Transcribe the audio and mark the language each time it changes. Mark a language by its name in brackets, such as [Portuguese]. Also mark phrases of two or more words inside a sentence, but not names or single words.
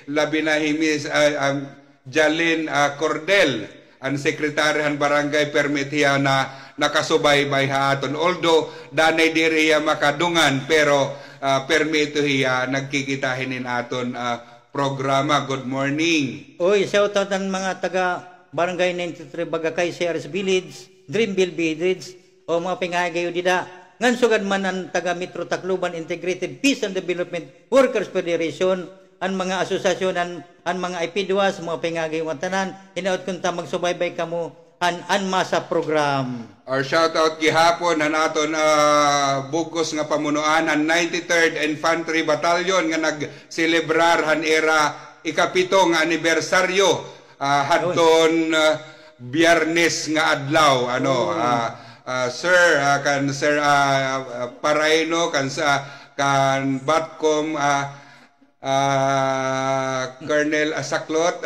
[Waray] Labi na himis Jalin Cordel ang sekretaryahan barangay permit hiya na nakasubaybay haton. Although danay diri hiya makadungan pero permito hiya nagkikitahin aton programa. [English] Good morning. [Waray] Oy, [English] shout out [Waray] ang mga taga barangay 93 Bagakay CRS Village, Dreamville Village o mga pingagayo dida. Ngan sugad man ang taga Metro Tacloban Integrated Peace and Development Workers Federation, ang mga asosasyon, ang mga IPDUAS, mga pingagayo tanan, hinaot kung ta magsubaybay kamo an masa program. [English] Our shout out [Waray] gihapon han aton bugos nga pamunuan ang 93rd Infantry Battalion nga nagselebrar han era ikapito nga anibersaryo hadton Biyernes nga adlaw Sir kan Sir Paraino kan Batcom Colonel Asaklot.